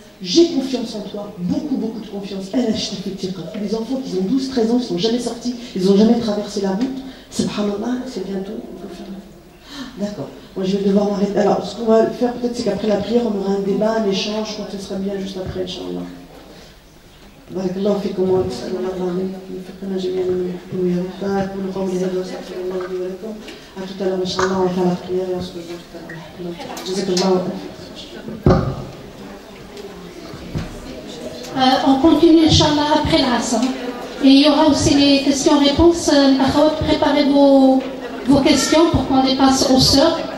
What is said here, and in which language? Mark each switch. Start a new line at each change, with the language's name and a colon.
French: J'ai confiance en toi, beaucoup de confiance. Les enfants qui ont 12-13 ans, ils ne sont jamais sortis, ils n'ont jamais traversé la route. Subhanallah, c'est bientôt, on peut faire. D'accord, moi je vais devoir m'arrêter. Alors, ce qu'on va faire peut-être, c'est qu'après la prière, on aura un débat, un échange, je crois que ce sera bien juste après, Inch'Allah.
Arabic: بارك الله فيكم ونسأل الله العظيم أن يوفقنا جميعا ويوفقنا كل قولي هذا واستغفر الله لي ولكم.
French: À tout à l'heure, Inch'Allah, on va faire la prière et on se rejoint tout à l'heure.
Arabic: Jazakallah.
French: On continue, Inch'Allah, après l'Asr. Et il y aura aussi les questions-réponses. Préparez vos questions pour qu'on les passe aux sœurs.